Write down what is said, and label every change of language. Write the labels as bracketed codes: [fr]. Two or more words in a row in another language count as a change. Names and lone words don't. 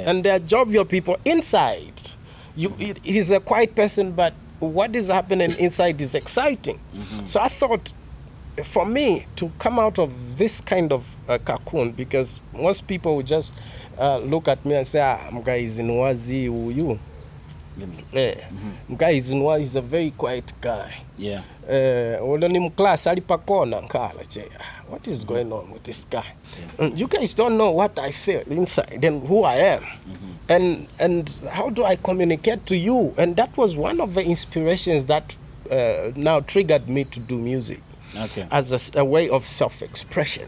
[en] And they are jovial people inside. He's a quiet person, but what is happening inside is exciting. So I thought, for me to come out of this kind of cocoon, because most people would just look at me and say, "Mga izinwazi uyu." Mga izinwazi is a very quiet guy. Yeah. What is going on with this guy? You guys don't know what I feel inside and who I am. And how do I communicate to you? And that was one of the inspirations that now triggered me to do music as a way of self-expression.